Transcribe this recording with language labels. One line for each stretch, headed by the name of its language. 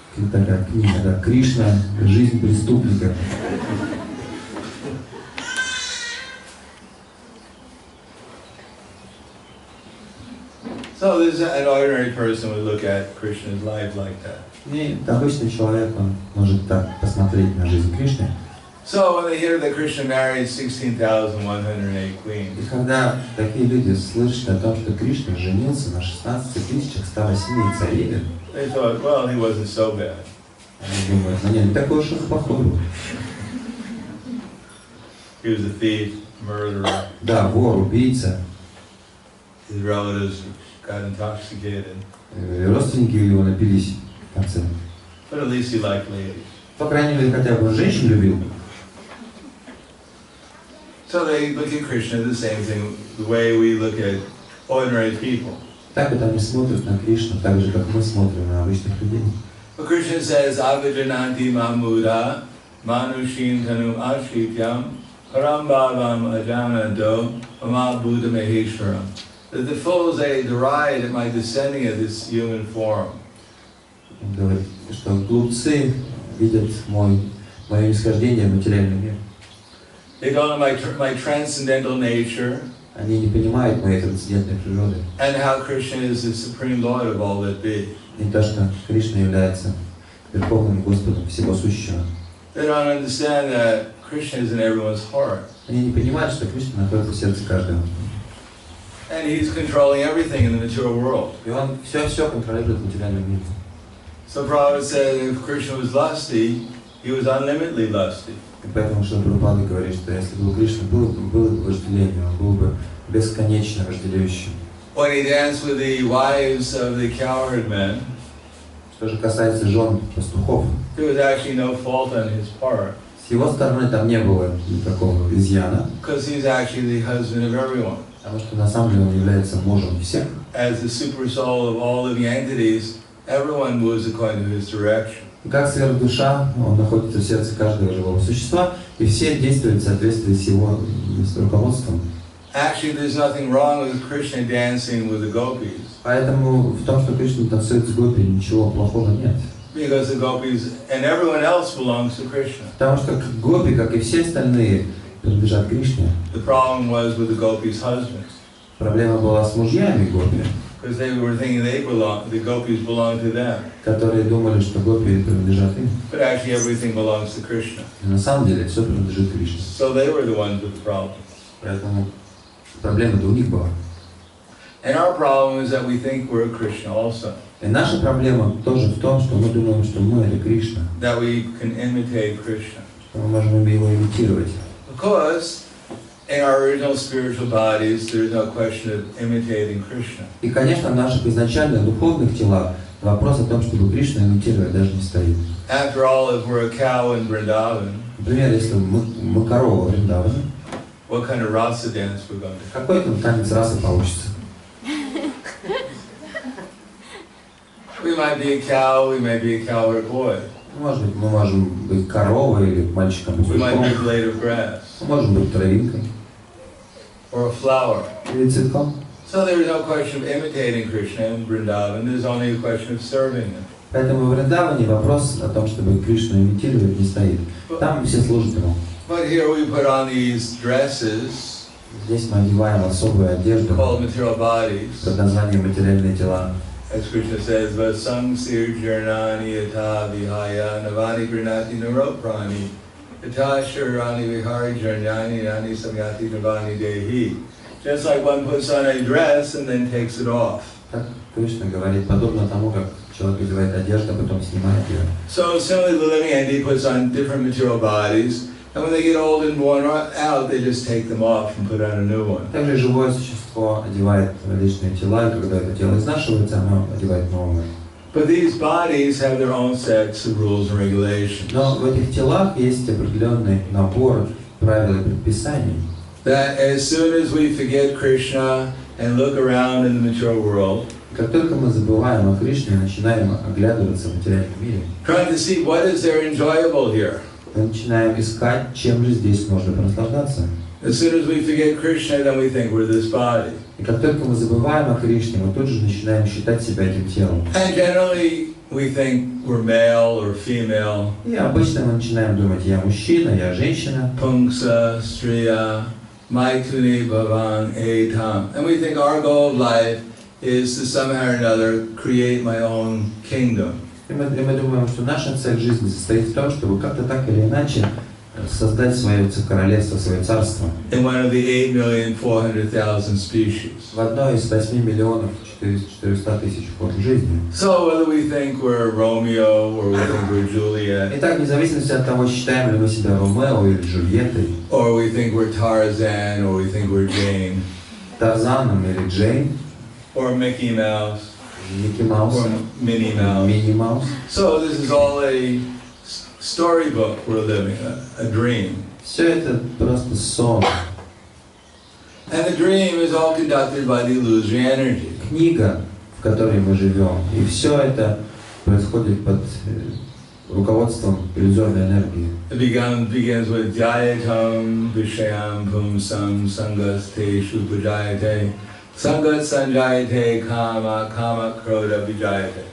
Russian: Такая книга, да, Кришна, жизнь преступника.
English: So this an ordinary person would look at Krishna's life like that.
Russian: И обычный человек, он может так посмотреть на жизнь Кришны.
English: So when they hear that Krishna married 16,108 queens,
Russian: И когда такие люди слышат о том, что Кришна женился на 16 108 царевен,
English: they thought, well, he wasn't so bad.
Russian: они думают, ну не такой уж он плохой был.
English: He was a thief, murderer.
Russian: Да, вор, убийца.
English: His relatives got intoxicated,
Russian: И родственники его напились в конце.
English: but at least he liked ladies.
Russian: По крайней мере, хотя бы он женщин любил.
English: So they look at Krishna the same thing, the way we look at ordinary people.
Russian: Так вот они смотрят на Кришну, так же, как мы смотрим на обычных людей.
English: But Krishna says,
Sanskrit: Avajananti Mamuda, Manushin Tanu Ashrityam, Parambhavam Ajanado, Ama Buddha Maheshwaram.
English: That the fools, they deride at my descending of this human form.
Russian: Он говорит, что глупцы видят мое нисхождение в материальный мир.
English: They don't know my transcendental nature
Russian: Они не понимают моей трансцендентной природы.
English: and how Krishna is the supreme Lord of all that be.
Russian: И то, что Кришна является Верховным Господом Всего Сущего.
English: They don't understand that Krishna is in everyone's heart.
Russian: Они не понимают, что Кришна находится в сердце каждого.
English: And he's controlling everything in the material world.
Russian: И он все контролирует в материальном мире.
English: So Prabhupada said if Krishna was lusty, he was unlimitedly lusty.
Russian: И поэтому Шрила Прабхупада говорит, что если бы у Кришны было бы вожделение, он был бы бесконечно вожделеющим.
English: When he danced with the wives of the cowherd men,
Russian: Что же касается жен пастухов,
English: there was actually no fault on his part,
Russian: с его стороны там не было никакого изъяна,
English: because he's actually the husband of everyone.
Russian: Потому что на самом деле он является мужем всех.
English: As the super soul of all living entities, everyone moves according to his direction.
Russian: И как сверхдуша, он находится в сердце каждого живого существа, и все действуют в соответствии с его руководством.
English: Actually, there's nothing wrong with Krishna dancing with the gopis.
Russian: Поэтому в том, что Кришна танцует с гопи, ничего плохого нет.
English: Because the gopis and everyone else belongs to Krishna.
Russian: Потому что гопи, как и все остальные, принадлежат Кришне.
English: The problem was with the gopis' husbands.
Russian: Проблема была с мужьями гопи,
English: Because they were thinking the gopis belong to them.
Russian: которые думали, что гопи принадлежат им.
English: But actually everything belongs to Krishna.
Russian: И на самом деле все принадлежит Кришне.
English: So they were the ones with the problem.
Russian: Поэтому проблема-то у них была.
English: And our problem is that we think we're Krishna also.
Russian: И наша проблема тоже в том, что мы думаем, что мы это Кришна,
English: That we can imitate Krishna.
Russian: что мы можем его имитировать.
English: Because in our original spiritual bodies, there's no question of imitating Krishna.
Russian: И, конечно, в наших изначальных духовных телах вопрос о том, чтобы Кришну имитировать, даже не стоит.
English: After all, if we're a cow in Vrindavan,
Russian: Например, если мы корова в Вриндаване,
English: what kind of rasa dance we're going to do?
Russian: какой там танец расы получится?
English: We might be a cow, we might be a cow or a boy.
Russian: Может быть, мы можем быть коровой или мальчиком
English: We might be a
Russian: пастухом,
English: blade of grass
Russian: можем быть травинкой
English: or a flower.
Russian: или цветком.
English: So there is no question of imitating Krishna in Vrindavan, there's only a question of serving him.
Russian: Поэтому в Вриндаване вопрос о том, чтобы Кришну имитировать, не стоит. Там все служат ему.
English: But here we put on these dresses
Russian: Здесь мы одеваем особую одежду
English: called material bodies.
Russian: под названием «материальные тела».
English: As Krishna says,
Sanskrit: Vasam sir jarnani yata vihaya navani granati naroprani yata shurani vihari jarnani nani samyati navani dehi.
English: Just like one puts on a dress and then takes it off.
Russian: Так Кришна говорит, подобно тому, как человек одевает одежду, а потом снимает ее.
English: So similarly, the living entity puts on different material bodies, and when they get old and worn out, they just take them off and put on a new one.
Russian: Также живое существо одевает различные тела, и когда это тело изнашивается, оно одевает новое.
English: But these bodies have their own sets of rules and regulations.
Russian: Но в этих телах есть определенный набор правил и предписаний.
English: That as soon as we forget Krishna and look around in the material world,
Russian: Как только мы забываем о Кришне и начинаем оглядываться в материальном мире,
English: trying to see what is there enjoyable here.
Russian: мы начинаем искать, чем же здесь можно прослаждаться.
English: As soon as we forget Krishna, then we think we're this body.
Russian: И как только мы забываем о Кришне, мы тут же начинаем считать себя этим телом.
English: And generally, we think we're male or female.
Russian: И обычно мы начинаем думать, я мужчина, я женщина.
Sanskrit: Pungsa, striya, maituni bhavan etam.
English: And we think our goal of life is to somehow or another create my own kingdom.
Russian: И мы думаем, что наша цель жизни состоит в том, чтобы как-то так или иначе создать свое королевство, свое царство.
English: In one of the 8,400,000 species.
Russian: В одной из 8 миллионов 400 тысяч форм жизни.
English: So whether we think we're Romeo or we think we're Juliet,
Russian: Итак, вне зависимости от того, считаем ли мы себя Ромео или Джульеттой,
English: or we think we're Tarzan, or we think we're Jane,
Russian: Тарзаном или Джейн,
English: or Mickey Mouse,
Russian: Микки Маус,
English: or Minnie Mouse.
Russian: Мини Маус.
English: So this is all a storybook we're living, a dream.
Russian: Все это просто сон.
English: And the dream is all conducted by the illusory energy.
Russian: Книга, в которой мы живем. И все это происходит под руководством иллюзорной энергии.
English: It begins with
Sanskrit: Jayatam Vishayam Pumsam Sangaste Shupajayate Sangat Sanjayate Kama Kama Kroda Vijayate.